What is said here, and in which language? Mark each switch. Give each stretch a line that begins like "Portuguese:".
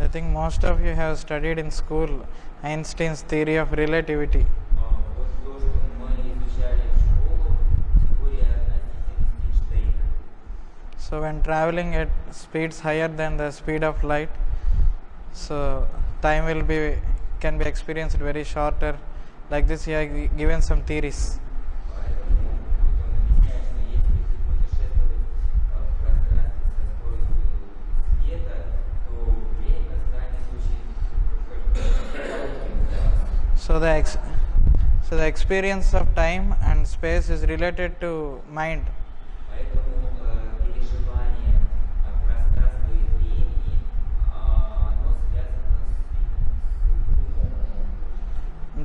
English: I think most of you have studied in school Einstein's theory of relativity.
Russian: Вот то, что мы изучали в школу, теория относительности Эйнштейна.
English: So when traveling at speeds higher than the speed of light, so time can be experienced very shorter. Like this, he has given some theories.
Russian: Поэтому вот он объясняет, что если путешествовать в пространстве со скоростью света, то время станет очень коротким для вас.
English: So the experience of time and space is related to mind.
Russian: Поэтому переживание пространства и времени, оно связано с умом.